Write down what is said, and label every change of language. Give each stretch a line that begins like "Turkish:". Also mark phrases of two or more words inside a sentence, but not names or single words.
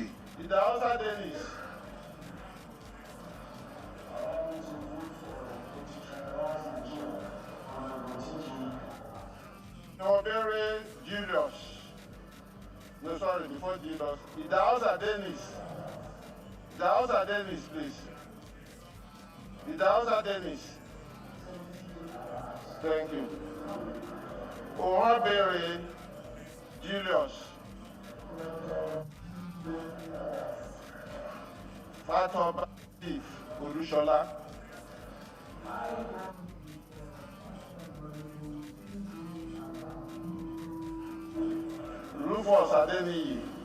English: Idausa Dennis. Nobere Julius. No, sorry, before Julius. Idausa Dennis. Idausa Dennis, please. Idausa Dennis. Thank you. Ohabere Julius. Fatoba Chief Olushola. Rufus Adeniyi.